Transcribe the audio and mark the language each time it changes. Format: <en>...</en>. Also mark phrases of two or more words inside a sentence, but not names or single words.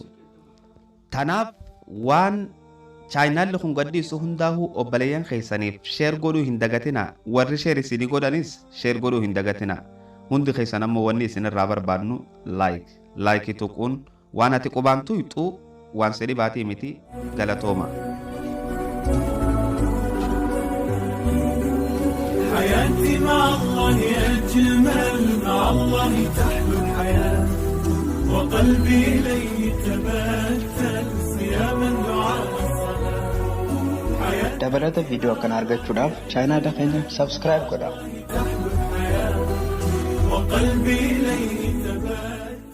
<om>tanaaf waan chaayinaalli kun gadhiisu hundaahuu obboleeyyan keeysaniif sheer godhuu hin dagatinaa. warri sheer isinii godhanis sheer godhuu hin dagatinaa. hundi keeysan ammoo wanni isinirraa barbaadnu laayikii tuquun waan ati qubaan tuyxuu waan sedhi baatii miti. galatooma.</om> <ar>حياتي مع الله أجمل، مع الله تحلو الحياة، وقلبي إليه تبتل صياما دعاء الصلاة.</ar> <om>dabalata viidiyoo kana argachuudhaaf chaanaala keenya subscribe godhaa.</om> <ar>وقلبي إليه تبات</ar>